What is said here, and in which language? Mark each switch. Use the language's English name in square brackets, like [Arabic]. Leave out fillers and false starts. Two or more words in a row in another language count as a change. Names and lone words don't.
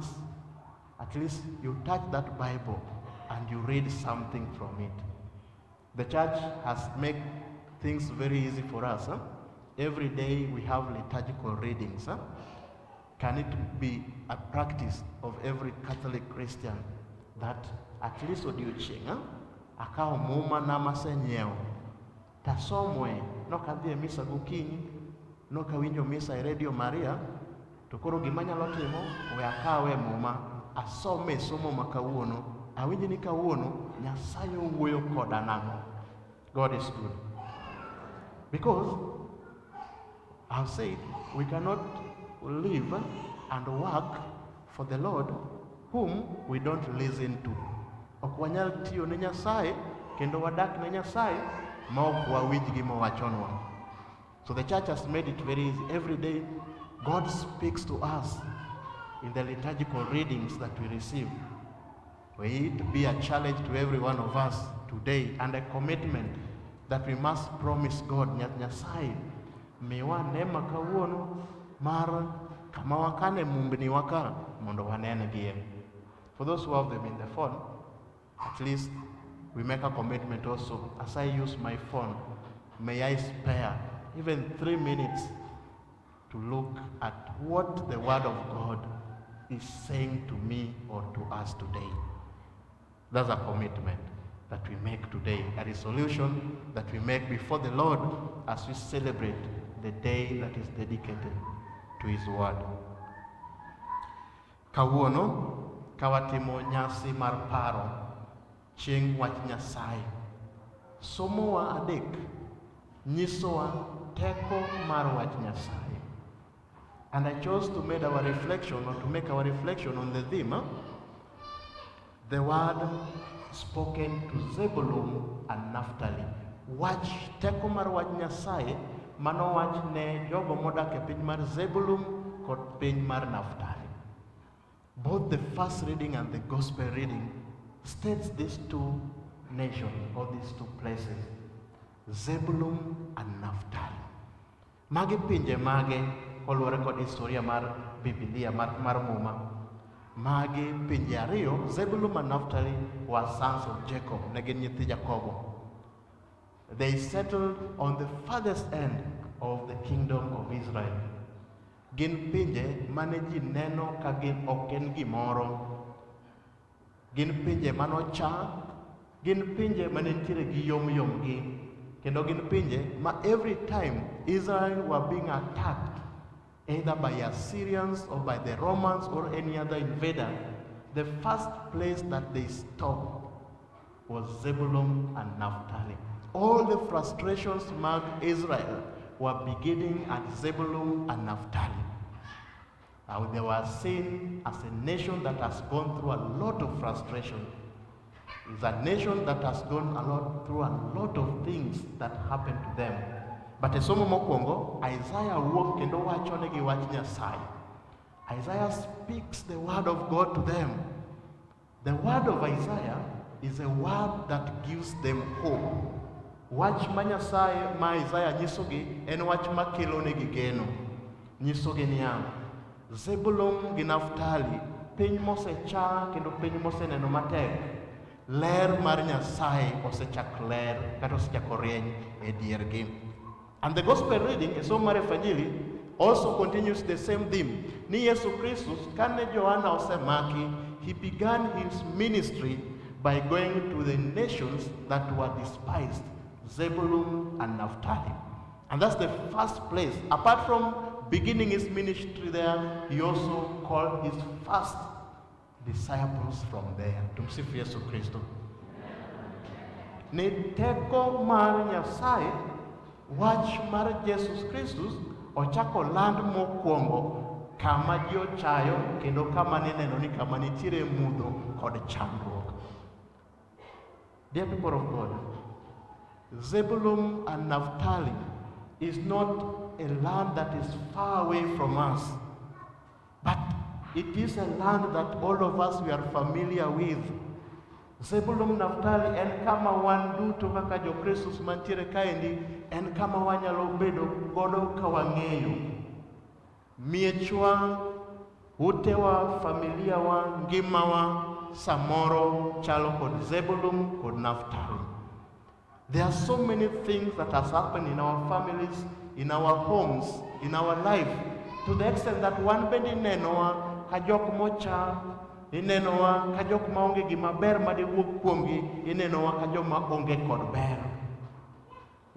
[English] At least you touch that Bible and you read something from it. The church has made things very easy for us. Every day we have liturgical readings. Can it be a practice of every Catholic Christian that at least [Luo (Kenya and Tanzania)] odiochieng' akawo muma na masenyiewo tasomwe nokadhi e misa gokinyi, nokawinjo misa e Radio Maria, to koro gima nyalo timo we akawe muma asome somo ma kawuono, awinji ni kawuono Nyasaye wuoyo koda nang'o. [English] God is good. Because I've said we cannot live and work for the Lord whom we don't listen to. [Luo (Kenya and Tanzania)] Ok wanyal tiyo ne Nyasaye kendo wadak ne Nyasaye ma ok wawinj gima owachonwa. [English] So the church has made it very easy. Every day God speaks to us in the liturgical readings that we receive. We it be a challenge to every one of us today and a commitment that we must promise God, [Luo (Kenya and Tanzania)] Nyasaye miwa nema kawuono mar kama wakane mumbni waka mondo wanene gie. [English] For those who have them in the phone, at least we make a commitment also. As I use my phone, may I spare even 3 minutes to look at what the Word of God is saying to me or to us today. That's a commitment that we make today, a resolution that we make before the Lord as we celebrate the day that is dedicated to His Word. [Luo (Kenya and Tanzania)] Kawuono kawatimo nyasi mar paro chieng' wach Nyasaye. Somowa adek nyisowa teko mar wach Nyasaye. [English] And I chose to make our reflection on the theme, the word spoken to Zebulun and Naphtali. [Luo (Kenya and Tanzania)] Wach teko mar wach Nyasaye mano wach ne jogo modak e piny mar Zebulun kod piny mar Naphtali. [English] Both the first reading and the gospel reading states these two nations or these two places, Zebulun and Naphtali. [Luo (Kenya and Tanzania)] Magi pinje mage oluwore kod historia mar Biblia mar muma. Magi pinje ariyo, [English] Zebulun and Naphtali were sons of Jacob, [Luo (Kenya and Tanzania)] ne gin nyithi Jakobo. [English] They settled on the farthest end of the kingdom of Israel. [Luo (Kenya and Tanzania)] Gin pinje mane ji neno ka gin ok en gimoro. Gin pinje manocha, gin pinje mane nitiere gi yom gi. Kendo gin pinje ma [English] every time Israel were being attacked, either by Assyrians or by the Romans or any other invader, the first place that they stopped was Zebulun and Naphtali. All the frustrations marked Israel were beginning at Zebulun and Naphtali. Now they were seen as a nation that has gone through a lot of frustration. It's a nation that has gone through a lot of things that happened to them. [Luo (Kenya and Tanzania)] But esomo mokwongo, Isaiah wuok kendo wachonegi wach Nyasaye. [English] Isaiah speaks the word of God to them. The word of Isaiah is a word that gives them hope. [Luo (Kenya and Tanzania)] Wach ma Nyasaye ma Isaiah nyisogi en wach makelonegi geno. Nyisogi niya, Zebulun gi Naphtali, piny mosecha kendo piny moseneno matek, ler mar Nyasaye osechak ler kata osechako rieny e diergi. [English] And the gospel reading, [Luo (Kenya and Tanzania)] esomo mar Evanjili, [English] also continues the same theme. [Luo (Kenya and Tanzania)] Ni Yesu Kristus kane Johana osemaki, [English] he began his ministry by going to the nations that were despised, Zebulun and Naphtali. And that's the first place. Apart from beginning his ministry there, he also called his first disciples from there. [Swahili] Tumsifu Yesu Kristo. [Luo (Kenya and Tanzania)] Ni teko mar Nyasaye, wach mar Jesus Kristus ochako land mokwongo kama ji ochayo kendo kama nineno ni kama nitiere mudho kod chandruok. [English] Dear people of God, Zebulun and Naphtali is not a land that is far away from us, but it is a land that all of us we are familiar with. [Luo (Kenya and Tanzania)] Zebulun Naphtali en kama wan duto kaka jo Kristus mantiere kaendi, en kama wanyalo bedo godo ka wang'eyo. Miechwa, utewa, familia wa, ngimawa, samoro chalo kod Zebulun kod Naphtali. [English] There are so many things that has happened in our families, in our homes, in our life, to the extent that one [Luo (Kenya and Tanzania)] bende nenowa ka jok mocha, inenowa ka jok maonge gima ber madiwuok kuomgi, inenowa ka joma onge kod ber.